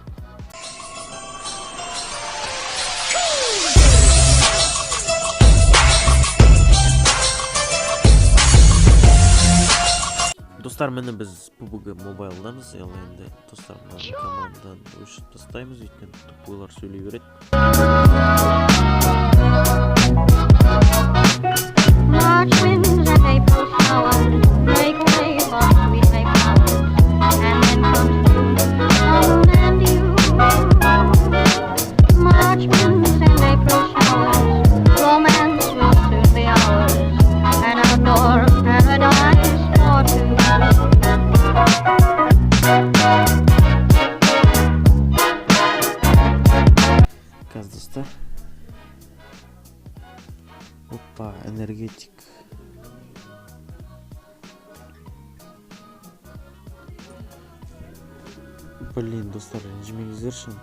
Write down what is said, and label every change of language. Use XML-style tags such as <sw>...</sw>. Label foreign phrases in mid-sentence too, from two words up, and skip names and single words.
<kk>Достар, мені біз PUBG Mobile'дамыз. Енді достар, мына командадан өшіп тастаймыз, өйткені тупойлар сөйлей береді.</kk> <en>March winds and April showers make way for sweet May flowers, and then comes June, moon and you. March winds and April showers, romance will soon be ours, an outdoor paradise for two.</en> <kk>Қазір достар.</kk> <ru>Опа, энергетик.</ru> <kk>Блин, достар, ренжімеңіздер шынды.</kk>